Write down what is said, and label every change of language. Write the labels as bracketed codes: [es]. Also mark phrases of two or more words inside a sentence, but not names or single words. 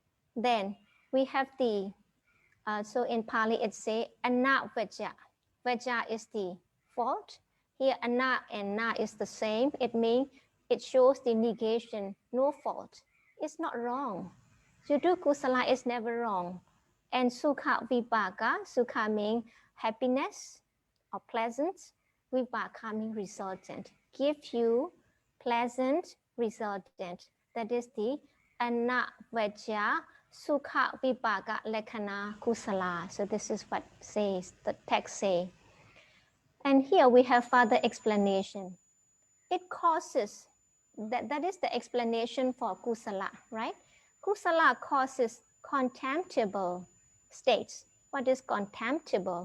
[en] Then we have the, so in Pali it says [pi] anna vaja. [en] Vaja is the fault. Here anna and na is the same. It means it shows the negation, no fault. It's not wrong. To do kusala is never wrong. And [pi] sukha vipaka, [en] sukha means happiness or pleasant. Vipaka means resultant. Give you pleasant resultant. That is the [pi] anna vaja sukha vipaka lekhana kusala. [en] So this is what says the text say. And here we have further explanation. It causes, that is the explanation for kusala, right? Kusala causes contemptible states. What is contemptible?